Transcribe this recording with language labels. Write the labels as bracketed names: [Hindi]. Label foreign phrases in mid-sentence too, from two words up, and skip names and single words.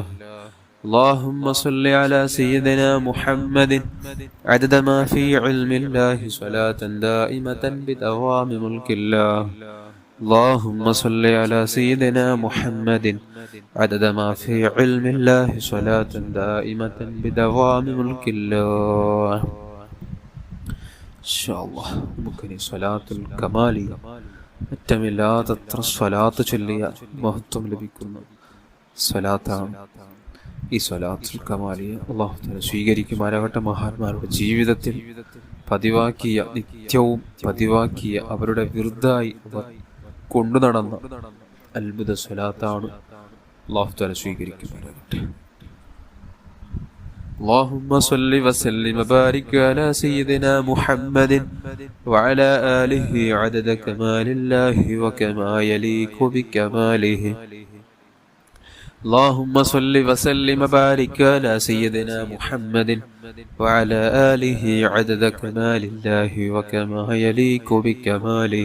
[Arabic] اللهم صل على سيدنا محمد عدد ما في علم الله صلاة دائمة بدوام ملك الله. اللهم صل على سيدنا محمد عدد ما في علم الله صلاة دائمة بدوام ملك الله. إن شاء الله ممكن صلاة الكمالية [Malayalam] അറ്റമില്ലാത്തത്ര സ്വലാത്ത് ചൊല്ലിയ മഹത്വം ലഭിക്കുന്ന സ്വലാത്താണ് ഈ സ്വലാത്തുൽ കമാലിയ. [Arabic] الله تعالى [Malayalam] സ്വീകരിക്കുമാറാകട്ടെ. മഹാന്മാരുടെ ജീവിതത്തിൽ പതിവാക്കിയ, നിത്യവും പതിവാക്കിയ, അവരുടെ വിർദായി അവർ കൊണ്ടു നടന്ന അത്ഭുത സ്വലാത്താണ്. [Arabic] الله تعالى [Malayalam] സ്വീകരിക്കുമാറാകട്ടെ. [Arabic] اللهم صل وسلم وبارك على سيدنا محمد وعلى آله عدد كمال الله وكما يليق بكماله. اللهم صل وسلم وبارك على سيدنا محمد وعلى آله عدد كمال الله وكما يليق بكماله.